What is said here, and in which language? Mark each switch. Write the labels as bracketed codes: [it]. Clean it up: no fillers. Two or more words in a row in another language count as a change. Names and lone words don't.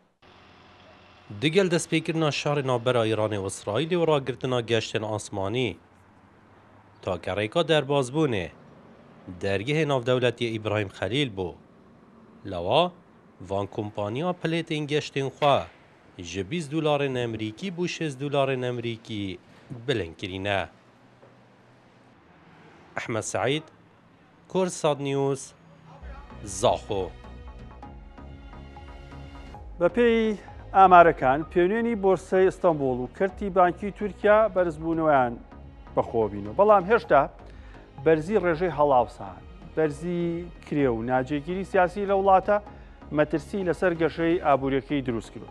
[ku] Digel destpêkirina şerê navbera Îranê û İsraîlê û ragirtina geştên asmanî takerêka derbazbûnê dergehê navdewletiyê İbrahim Xelîl bû lewa van kompaniya pilêtên geştên xwe ji 20 dolarên Emerîkî bû 6 dolarên Emerîkî bilind kirîne. Ehmed Saîd, Kursad News, Zaxo. [ckb] بەپێی ئامارەکان پێوێنی بۆرسای ئیستانبول و کەرتی بانکی تورکیا بەرزبوونەوەیان بەخۆبینەوە بەڵام هێشتا بەرزی ڕێژەی هەڵاوسان بەرزی کرێ و ناجێگیری سیاسی لە وڵاتە مەترسی لەسەر گەشەی ئابوووریەکەی دروست کردو.